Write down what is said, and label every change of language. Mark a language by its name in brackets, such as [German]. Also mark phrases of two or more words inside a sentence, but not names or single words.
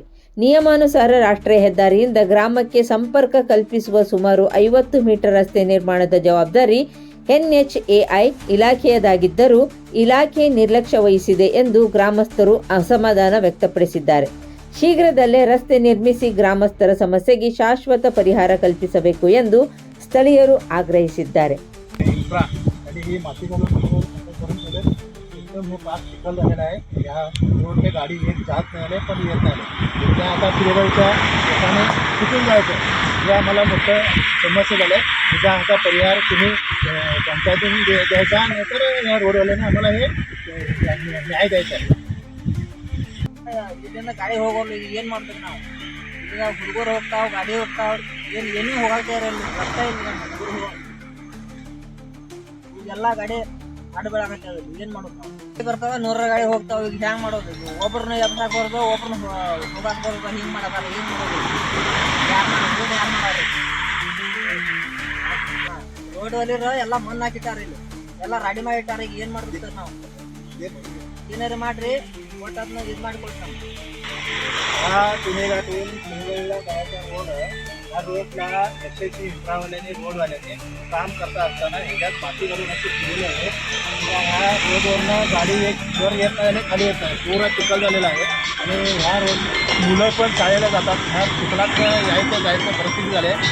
[Kannada] ನಿಯಮಾನುಸಾರ ರಾಷ್ಟ್ರೀಯ ಹೆದ್ದಾರಿಯಿಂದ ಗ್ರಾಮಕ್ಕೆ ಸಂಪರ್ಕ ಕಲ್ಪಿಸುವ ಸುಮಾರು 50 ಮೀಟರ್ ರಸ್ತೆ ನಿರ್ಮಾಣದ ಜವಾಬ್ದಾರಿ NHAI ಇಲಾಖೆಯದಾಗಿದ್ದರೂ ಇಲಾಖೆ ನಿರ್ಲಕ್ಷ್ಯ ವಹಿಸಿದೆ ಎಂದು ಗ್ರಾಮಸ್ಥರು ಅಸಮಾಧಾನ ವ್ಯಕ್ತಪಡಿಸಿದ್ದಾರೆ. ಶೀಘ್ರದಲ್ಲೇ ರಸ್ತೆ ನಿರ್ಮಿಸಿ ಗ್ರಾಮಸ್ಥರ ಸಮಸ್ಯೆಗೆ ಶಾಶ್ವತ ಪರಿಹಾರ ಕಲ್ಪಿಸಬೇಕು ಎಂದು ಸ್ಥಳೀಯರು ಆಗ್ರಹಿಸಿದ್ದಾರೆ. [Marathi] एकदम हे पास चिखल झालेला आहे. या रोडने गाडी येत जात नाही पण येत नाही. त्या आता पिरेगावच्या लोकांनी कुठून जायचं हे आम्हाला मोठं समस्या झालं आहे. त्याचा आता परिहार तुम्ही पंचायतीने द्यायचा, नाहीतर या रोडवाल्याने आम्हाला हे न्याय द्यायचा आहे. [Kannada] ಇದನ್ನ ಗಾಡಿ ಹೋಗೋಲ್ಲ, ಏನು ಮಾಡ್ಬೇಕು ನಾವು? ಈಗ ಹುಡುಗರು ಹೋಗ್ತಾವ, ಗಾಡಿ ಹೋಗ್ತಾವ, ಏನೂ ಹೋಗಕ್ಕೆ ಇರಲ್ಲ, ರಸ್ತೆ ಇಲ್ಲ. ಈಗೆಲ್ಲ ಗಾಡಿ ಅಡ್ಡ ಬೆಳಕತ್ತೆ, ಏನು ಮಾಡೋದು ನಾವು? ಬರ್ತಾವ 100 ಗಾಡಿ ಹೋಗ್ತಾವ, ಈಗ ಹ್ಯಾಂಗೆ ಮಾಡೋದು? ಒಬ್ಬರನ್ನ ಎಬ್ಸಾಕ್ ಬರೋದು, ಒಬ್ಬರನ್ನ ಹೋಗಕ್ಕೆ ಬರೋದು, ಹಿಂಗೆ ಮಾಡೋದಲ್ಲ. ಏನು ಮಾಡೋದು? ಯಾರು ಮಾಡೋದು? ರೋಡ್ ಒಲಿರ ಎಲ್ಲ ಮಣ್ಣು ಹಾಕಿಟ್ಟಾರ, ಇಲ್ಲಿ ಎಲ್ಲ ರೆಡಿ ಮಾಡಿಟ್ಟಾರ. ಈಗ ಏನು ಮಾಡ್ಬೇಕು ನಾವು? ಏನಾರು ಮಾಡ್ರಿ, ಒಟ್ಟು ಅದನ್ನ ಇದು ಮಾಡಿಕೊಡ್ತಾನೆ. [Marathi] हा पिरेगावातून मुंबईला जायचा रोड आहे. या रोडला SSC इंफ्रावाल्याने रोडवाल्याने काम करता असताना ह्याच्यात माती घालून अशी केलेली आहे. ह्या रोडवरनं गाडी एक वर येत नाही आणि खाली येत नाही, पूर्ण चिखल झालेला आहे. आणि ह्या रोड मुलं पण शाळेला जातात. ह्या चिखलात यायचं जायचं परिस्थिती झाली आहे.